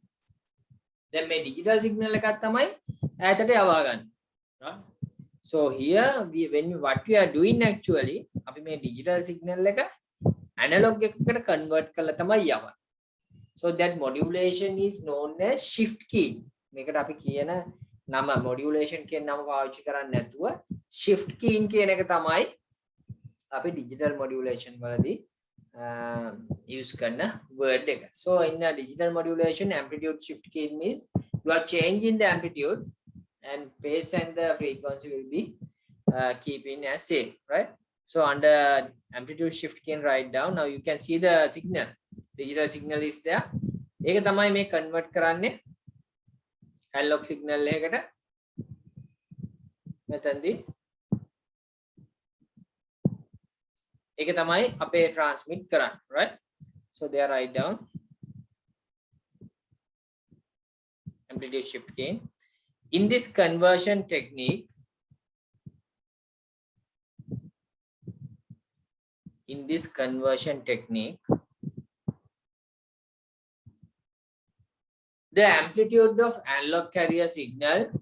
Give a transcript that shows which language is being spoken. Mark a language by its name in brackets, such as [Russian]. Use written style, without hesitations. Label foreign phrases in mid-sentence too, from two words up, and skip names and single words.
[English] Then my digital signal [Sinhala] එකක් තමයි ඈතට යවා ගන්න. [English] Right? So here what we are doing actually, [Sinhala] අපි මේ [English] digital signal [Sinhala] එක analog එකකට convert කරලා තමයි යවන්නේ. [English] So that modulation is known as shift key. [Sinhala] මේකට අපි කියන නම modulation කියන නම පාවිච්චි කරන්නේ නැතුව [English] shift key [Sinhala] කියන එක තමයි අපි [English] digital modulation [Sinhala] වලදී use කරන word එක. [English] So in a digital modulation, amplitude shift key means you are changing the amplitude and phase and the frequency will be keeping as same, right? So under amplitude shift key, write down. Now you can see the signal. Digital signal is there. [Sinhala] ඒක තමයි මේ convert කරන්නේ [English] analog signal [Sinhala] එකකට. මෙතනදී ඒක තමයි අපේ transmit කරන්න, [English] right? So there write down amplitude shift gain. In this conversion technique, the amplitude of analog carrier signal